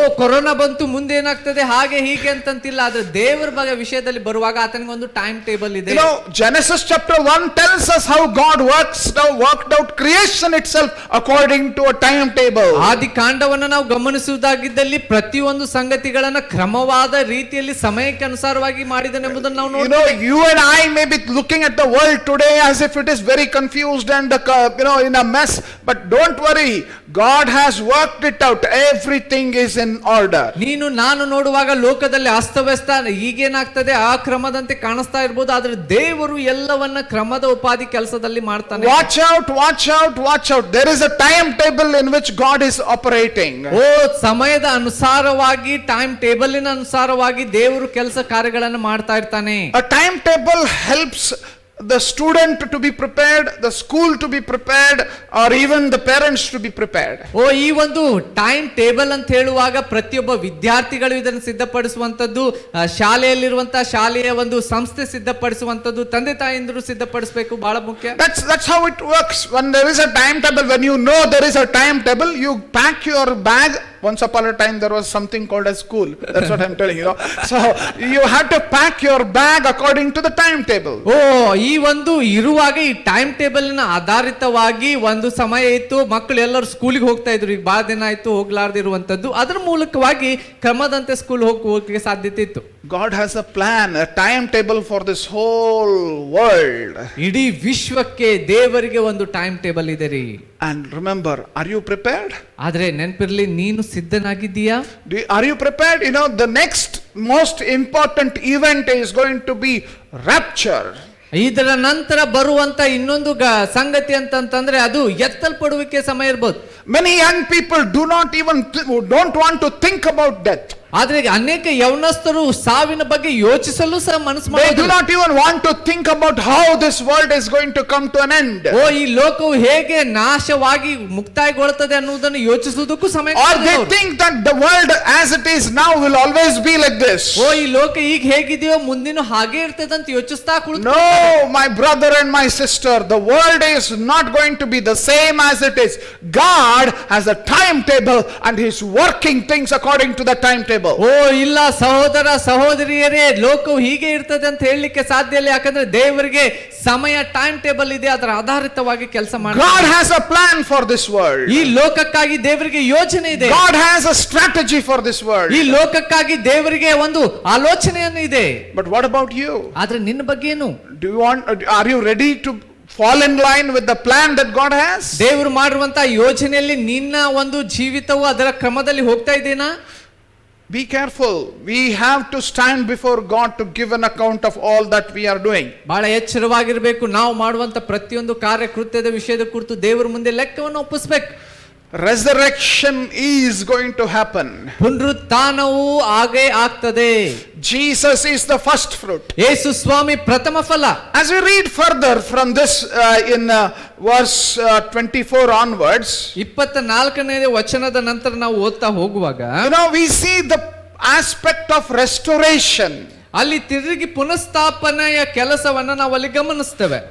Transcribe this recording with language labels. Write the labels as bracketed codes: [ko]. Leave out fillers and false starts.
[kn] Corona ಬಂತು, ಮುಂದೆ ಏನಾಗ್ತದೆ, ಹಾಗೆ ಹೀಗೆ ಅಂತಂತಿಲ್ಲ. ಆದ್ರೆ ದೇವರ ಬಗ್ಗೆ ವಿಷಯದಲ್ಲಿ ಬರುವಾಗ ಆತನಿಗೆ ಒಂದು ಟೈಮ್ ಟೇಬಲ್ ಇದೆ. [en] Genesis chapter 1 tells us how God worked out creation itself according to a timetable. [kn] ಆದಿ ಕಾಂಡವನ್ನು ನಾವು ಗಮನಿಸುವುದಾಗಿದ್ದಲ್ಲಿ ಪ್ರತಿಯೊಂದು ಸಂಗತಿಗಳನ್ನ ಕ್ರಮವಾದ ರೀತಿಯಲ್ಲಿ ಸಮಯಕ್ಕೆ ಅನುಸಾರವಾಗಿ ಮಾಡಿದನೆಂಬುದನ್ನು ನಾವು ನೋಡ್ತೇವೆ. [en] You and I may be looking at the world today as if it is very confused and in a mess, but don't worry, God has worked it out. Everything is in order. [kn] ನೀನು ನಾನು ನೋಡುವಾಗ ಲೋಕದಲ್ಲಿ ಅಸ್ತವ್ಯಸ್ತ ಈಗೇನಾಗ್ತದೆ ಆ ಕ್ರಮದಂತೆ ಕಾಣಿಸ್ತಾ ಇರಬಹುದು, ಆದ್ರೆ ದೇವರು ಎಲ್ಲವನ್ನ ಕ್ರಮದ ಉಪಾಧಿ ಕೆಲಸದಲ್ಲಿ ಮಾಡ್ತಾನೆ. [en] Watch out. There is a timetable in which God is operating. [kn] ಸಮಯದ ಅನುಸಾರವಾಗಿ ಟೈಮ್ ಟೇಬಲಿನ ಅನುಸಾರವಾಗಿ ದೇವರು ಕೆಲಸ ಕಾರ್ಯಗಳನ್ನು ಮಾಡ್ತಾ ಇರ್ತಾನೆ. [en] A timetable helps the student to be prepared, the school to be prepared, or even the parents to be prepared. [kn] ಈ ಒಂದು ಟೈಮ್ ಟೇಬಲ್ ಅಂತ ಹೇಳುವಾಗ ಪ್ರತಿಯೊಬ್ಬ ವಿದ್ಯಾರ್ಥಿಗಳು ಇದನ್ನು ಸಿದ್ಧಪಡಿಸುವಂತದ್ದು, ಶಾಲೆಯಲ್ಲಿರುವಂತಹ ಶಾಲೆಯ ಒಂದು ಸಂಸ್ಥೆ ಸಿದ್ಧಪಡಿಸುವಂತದ್ದು, ತಂದೆ ತಾಯಿಯಂದರು ಸಿದ್ಧಪಡಿಸಬೇಕು, ಬಹಳ ಮುಖ್ಯ. [en] That's how it works. When there is a timetable, when you know there is a timetable, you pack your bag. Once upon a time there was something called a school. That's what I'm telling you. So you have to pack your bag according to the timetable. [kn] ಈ ಒಂದು ಇರುವಾಗ ಈ time ಟೇಬಲ್ನ ಆಧಾರಿತವಾಗಿ ಒಂದು ಸಮಯ ಇತ್ತು, ಮಕ್ಕಳು ಎಲ್ಲರೂ ಸ್ಕೂಲಿಗೆ ಹೋಗ್ತಾ ಇದ್ರು. ಈಗ ಬಹಳ ದಿನ ಆಯ್ತು ಹೋಗ್ಲಾರ್ದಿರುವಂತದ್ದು, ಅದರ ಮೂಲಕವಾಗಿ ಕ್ರಮದಂತೆ ಸ್ಕೂಲ್ ಹೋಗಕ್ಕೆ ಸಾಧ್ಯತೆ ಇತ್ತು. [en] God has a plan, a timetable for this whole world. [kn] ಇಡೀ ವಿಶ್ವಕ್ಕೆ ದೇವರಿಗೆ ಒಂದು ಟೈಮ್ ಟೇಬಲ್ ಇದೆ ರೀ. [en] And remember, are you prepared? [kn] ಆದ್ರೆ ನೆನಪಿರ್ಲಿ, ನೀನು ಸಿದ್ಧನಾಗಿದ್ದೀಯಾ? [en] Are you prepared? You know, the next most important event is going to be rapture. [kn] ಇದರ ನಂತರ ಬರುವಂತ ಇನ್ನೊಂದು ಸಂಗತಿ ಅಂತಂದ್ರೆ ಅದು ಎತ್ತಲ್ಪಡುವಿಕೆ ಸಮಯ ಇರ್ಬೋದು. [en] Many young people don't want to think about death. [kn] ಆದ್ರೆ ಅನೇಕ ಯೌವನಸ್ಥರು ಸಾವಿನ ಬಗ್ಗೆ ಯೋಚಿಸಲು ಸಹ ಮನಸ್ಸು [en] They do [kn] ಮಾಡೋದಿಲ್ಲ. [en] not even want to think about how this world is going to come to an end. [kn] ಓ ಈ ಲೋಕವು ಹೇಗೆ ನಾಶವಾಗಿ ಮುಕ್ತಾಯಗೊಳ್ಳುತ್ತದೆ ಅನ್ನುವುದನ್ನು ಯೋಚಿಸುವುದಕ್ಕೂ ಸಮಯ [en] Or they [kn] ಕೊಡೋದಿಲ್ಲ. [en] think that the world as it is now will always be like this. [kn] ಓ ಈ ಲೋಕ ಈಗ ಹೇಗಿದೆಯೋ ಮುಂದಿನ ಹಾಗೆ ಇರ್ತದೆ ಅಂತ ಯೋಚಿಸ್ತಾ ಕುಳಿತು. [en] No, my brother and my sister, the world is not going to be the same as it is. God has a timetable and He is working things according to the timetable. [kn] ಓ ಇಲ್ಲ ಸಹೋದರ ಸಹೋದರಿಯರೇ, ಲೋಕವು ಹೀಗೆ ಇರ್ತದೆ ಅಂತ ಹೇಳಲಿಕ್ಕೆ ಸಾಧ್ಯ ಇಲ್ಲ. ಯಾಕಂದ್ರೆ ದೇವರಿಗೆ ಸಮಯ ಟೈಮ್ ಟೇಬಲ್ ಇದೆ, ಅದರ ಆಧಾರಿತವಾಗಿ ಕೆಲಸ [en] God [kn] ಮಾಡ್ತಾರೆ. [en] has a plan for this world. [kn] ಈ ಲೋಕಕ್ಕಾಗಿ ದೇವರಿಗೆ ಯೋಜನೆ ಇದೆ. [en] God has a strategy for this world. [kn] ಈ ಲೋಕಕ್ಕಾಗಿ ದೇವರಿಗೆ ಒಂದು ಆಲೋಚನೆಯನ್ನು ಇದೆ. [en] But what about you? [kn] ಆದ್ರೆ ನಿನ್ನ ಬಗ್ಗೆ ಏನು? [en] Are you ready to fall in line with the plan that God has? [kn] ದೇವರು ಮಾಡಿರುವಂತ ಯೋಜನೆಯಲ್ಲಿ ನಿನ್ನ ಒಂದು ಜೀವಿತವು ಅದರ ಕ್ರಮದಲ್ಲಿ ಹೋಗ್ತಾ ಇದೆನಾ? [en] Be careful. We have to stand before God to give an account of all that we are doing. [kn] ಬಹಳ ಎಚ್ಚರವಾಗಿರಬೇಕು. ನಾವು ಮಾಡುವಂತ ಪ್ರತಿಯೊಂದು ಕಾರ್ಯಕೃತ್ಯದ ವಿಷಯದ ಕುರಿತು ದೇವರ ಮುಂದೆ ಲೆಕ್ಕವನ್ನು ಒಪ್ಪಿಸಬೇಕು. [en] Resurrection is going to happen. [kn] ಪುನರುತ್ಥಾನವು ಆಗೇ ಆಗ್ತದೆ. [en] Jesus is the first fruit. [kn] ಯೇಸು ಸ್ವಾಮಿ ಪ್ರಥಮ ಫಲ. [en] As we read further from this in verse 24 onwards, [kn] 24ನೇ ವಚನದ ನಂತರ ನಾವು ಓದ್ತಾ ಹೋಗುವಾಗ [en] we see the aspect of restoration. [kn] ಅಲ್ಲಿ ತಿರುಗಿ ಪುನಃಸ್ಥಾಪನೆಯ ಕೆಲಸವನ್ನ ನಾವು ಅಲ್ಲಿ ಗಮನಿಸ್ತೇವೆ.